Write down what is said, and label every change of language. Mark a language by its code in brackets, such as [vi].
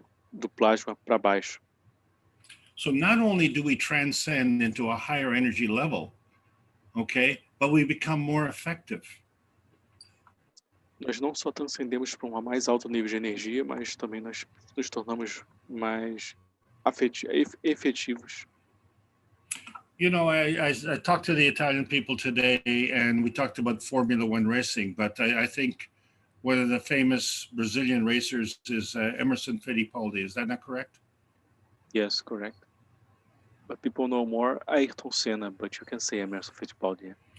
[pt] Do plasma para baixo. [en] So not only do we transcend into a higher energy level, okay, but we become more effective. [pt] Nós não só transcendemos para um mais alto nível de energia, mas também nós nos tornamos mais efetivos. [en] You know, I talked to the Italian people today, and we talked about Formula One racing, but I think one of the famous Brazilian racers is Emerson Fittipaldi. Is that not correct? Yes, correct. But people know more Ayrton Senna, but you can say Emerson Fittipaldi.